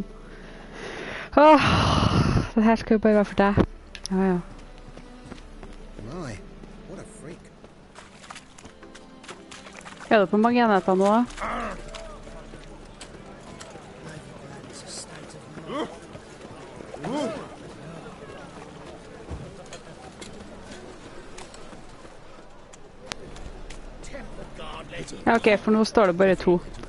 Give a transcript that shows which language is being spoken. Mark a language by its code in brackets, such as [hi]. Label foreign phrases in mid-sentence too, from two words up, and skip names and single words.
[no] Åh, det her skal jo bare være for deg. Ja, ja. [en] My, what a freak. [no] Er det på mange enheter nå? Ja, ok, for nå står det bare 2.